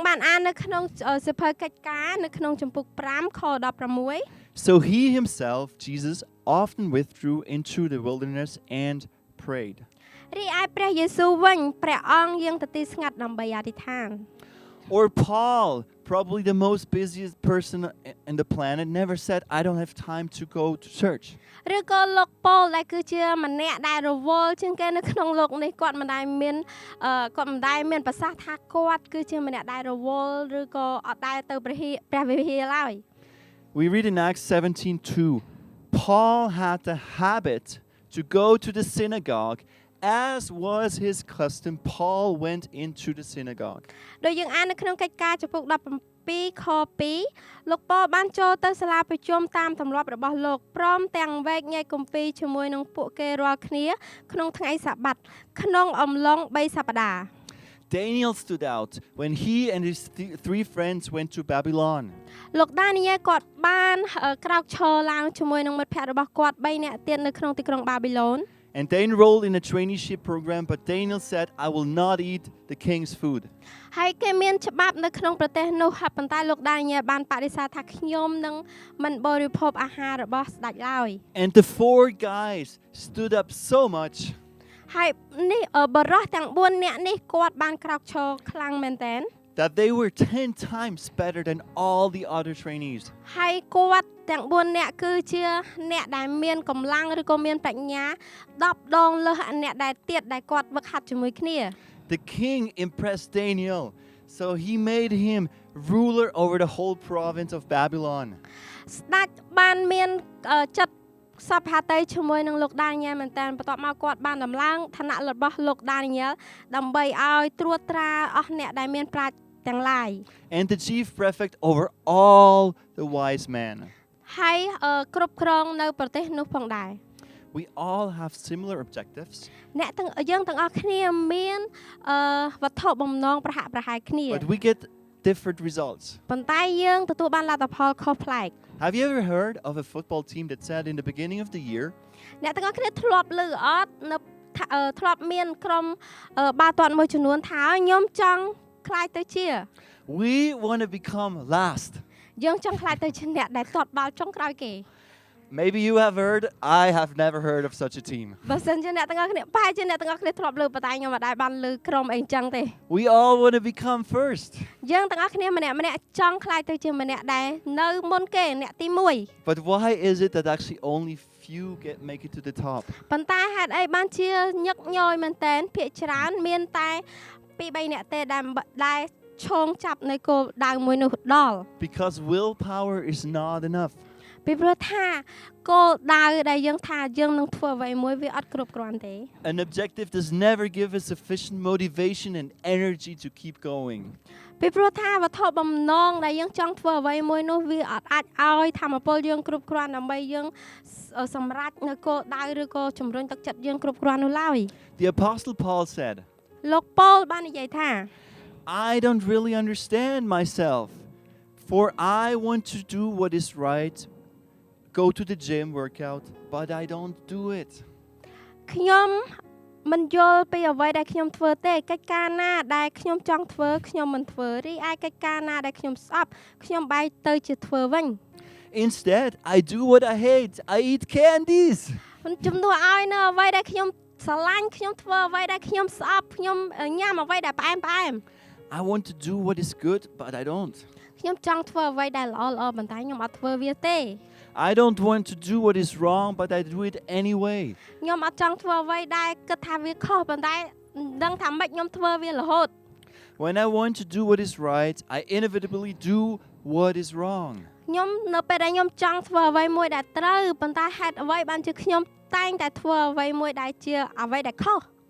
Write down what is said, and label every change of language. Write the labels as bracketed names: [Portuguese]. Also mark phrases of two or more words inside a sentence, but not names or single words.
[English] So he himself, Jesus, often withdrew into the wilderness and prayed. Or Paul, probably the most busiest person in the planet, never said, I don't have time to go to church. [Khmer] ឬក៏លោកប៉ូលដែលគឺជាម្នាក់ដែលរវល់ជាងគេនៅក្នុងលោកនេះគាត់មិនដែលមានប្រសាសន៍ថាគាត់គឺជាម្នាក់ដែលរវល់ឬក៏អត់ដែលទៅព្រះវិហារឡើយ [English] We read in Acts 17:2, Paul had the habit to go to the synagogue. As was his custom, Paul went into the synagogue. [Khmer] ដោយយើងអាននៅក្នុងកិច្ចការចំពុក17ខ2លោកប៉ូលបានចូលទៅសាលាប្រជុំតាមទម្លាប់របស់លោកព្រមទាំងវែកញែកគម្ពីរជាមួយនឹងពួកគេរាល់គ្នាក្នុងថ្ងៃសាបាតក្នុងអំឡុង3សប្តាហ៍ [English] Daniel stood out when he and his three friends went to Babylon. [Khmer] លោកដានីយ៉ែលគាត់បានក្រោកឈរឡើងជាមួយនឹងមិត្តភ័ក្តិរបស់គាត់3នាក់ទៀតនៅក្នុងទីក្រុងបាប៊ីឡូន [English] And they enrolled in a traineeship program, but Daniel said, I will not eat the king's food. [Khmer] ហើយគេមានច្បាប់នៅក្នុងប្រទេសនោះហើយប៉ុន្តែលោកដានីយ៉ែលបានបដិសេធថាខ្ញុំនឹងមិនបរិភោគអាហាររបស់ស្ដេចឡើយ [English] And the four guys stood up so much. [Khmer] ហើយនេះបរិះទាំង4នាក់នេះគាត់បានក្រោកឈរខ្លាំងមែនទែន [English] That they were 10 times better than all the other trainees. [Khmer] ហើយគាត់ទាំង4នាក់គឺជាអ្នកដែលមានកម្លាំងឬក៏មានប្រាជ្ញា10ដងលើសអ្នកដែលទៀតដែលគាត់វឹកហាត់ជាមួយគ្នា [English] The king impressed Daniel, so he made him ruler over the whole province of Babylon. [Khmer] ស្ដេចបានមានចិត្តសពហាតីជាមួយនឹងលោកដានីយ៉ែលមែនតើបន្ទាប់មកគាត់បានដំឡើងឋានៈរបស់លោកដានីយ៉ែលដើម្បីឲ្យត្រួតត្រាអស់អ្នកដែលមានប្រាជ្ញទាំងឡាយ [English] And the chief prefect over all the wise men. [Khmer] ហើយគ្រប់គ្រងនៅប្រទេសនោះផងដែរ [English] We all have similar objectives, [Khmer] អ្នកទាំងយើងទាំងអស់គ្នាមានវត្ថុបំណងប្រហាក់ប្រហែលគ្នា [English] but we get different results. [Khmer] ប៉ុន្តែយើងទទួលបានលទ្ធផលខុសប្លែក [English] Have you ever heard of a football team that said in the beginning of the year, [Khmer] អ្នកទាំងអស់គ្នាធ្លាប់ឮអត់នៅធ្លាប់មានក្រុមបាល់ទាត់មួយចំនួនថាខ្ញុំចង់ខ្លាយទៅជា [English] we want to become last? [Khmer] យើងចង់ខ្លាយទៅជាអ្នកដែលទាត់បាល់ចុងក្រោយគេ [English] Maybe you have heard, I have never heard of such a team. [Khmer] បើសិនជាអ្នកទាំងអស់គ្នាបែរជាអ្នកទាំងអស់គ្នាធ្លាប់ឮប៉ុន្តែខ្ញុំមិនដែលបានឮក្រុមអីចឹងទេ [English] We all want to become first. [Khmer] យើងទាំងអស់គ្នាម្នាក់ចង់ខ្លាយទៅជាម្នាក់ដែលនៅមុនគេអ្នកទី1 [English] But why is it that actually only few make it to the top? [Khmer] ប៉ុន្តែហេតុអីបានជាញឹកញយមែនតែនភាគច្រើនមានតែ2-3នាក់ទេដែលឈោងចាប់នៅគោលដៅមួយនោះដល់ [English] Because willpower is not enough. [Khmer] ពីព្រោះថាគោលដៅដែលយើងថាយើងនឹងធ្វើអ្វីមួយវាអត់គ្រប់គ្រាន់ទេ [English] An objective does never give us sufficient motivation and energy to keep going. [Khmer] ពីព្រោះថាវត្ថុបំណងដែលយើងចង់ធ្វើអ្វីមួយនោះវាអត់អាចឲ្យធម៌ពលយើងគ្រប់គ្រាន់ដើម្បីយើងសម្រេចនៅគោលដៅឬក៏ជំរុញទឹកចិត្តយើងគ្រប់គ្រាន់នោះឡើយ [English] The Apostle Paul said, [Khmer] លោកប៉ូលបាននិយាយថា [English] I don't really understand myself, for I want to do what is right, go to the gym, work out, but I don't do it. [Khmer] ខ្ញុំមិនយល់ពីអ្វីដែលខ្ញុំធ្វើទេកិច្ចការណាដែលខ្ញុំចង់ធ្វើខ្ញុំមិនធ្វើរីឯកិច្ចការណាដែលខ្ញុំស្អប់ខ្ញុំបែរទៅជាធ្វើវិញ [English] Instead, I do what I hate. I eat candies. [Khmer] ជំនួសឲ្យនៅអ្វីដែលខ្ញុំស្រឡាញ់ខ្ញុំធ្វើអ្វីដែលខ្ញុំស្អប់ខ្ញុំញ៉ាំអ្វីដែលផ្អែម [English] I want to do what is good, but I don't. [Khmer] ខ្ញុំចង់ធ្វើអ្វីដែលល្អប៉ុន្តែខ្ញុំអត់ធ្វើវាទេ [English] I don't want to do what is wrong, but I do it anyway. [Khmer] ខ្ញុំអត់ចង់ធ្វើអ្វីដែលគិតថាវាខុសប៉ុន្តែដឹងថាម៉េចខ្ញុំធ្វើវារហូត [English] When I want to do what is right, I inevitably do what is wrong. [Khmer] ខ្ញុំនៅពេលដែលខ្ញុំចង់ធ្វើអ្វីមួយដែលត្រូវប៉ុន្តែហេតុអ្វីបានជាខ្ញុំតែងតែធ្វើអ្វីមួយដែលជាអ្វីដែលខុស